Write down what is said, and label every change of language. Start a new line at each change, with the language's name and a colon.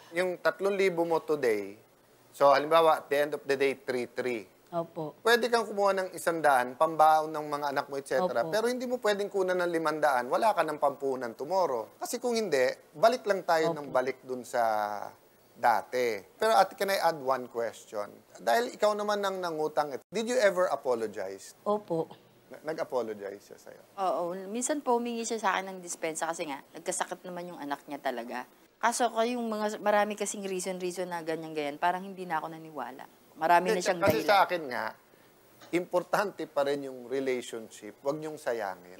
Filipino: Yung 3,000 mo today, so halimbawa,
English: at the end of the day,
Filipino: 3,300. Opo. Pwede kang kumuha ng 100, pambaon ng mga anak mo, etc. Opo. Pero hindi mo pwedeng kunan ng 500, wala ka ng pampunan tomorrow. Kasi kung hindi, balik lang tayo ng balik dun sa dati.
English: Pero Ate, can I add one question?
Filipino: Dahil ikaw naman nang nangutang,
English: did you ever apologize?
Filipino: Opo. Nag-apologize siya sa'yo? Oo, minsan po humingi siya sa akin ng dispensa kasi nga, nagkasakit naman yung anak niya talaga. Kaso yung mga, marami kasing reason na ganyan-ganyan, parang hindi na ako naniwala. Marami na siyang Kasi dahilan. sa akin nga, importante pa rin yung relationship. Huwag niyong sayangin.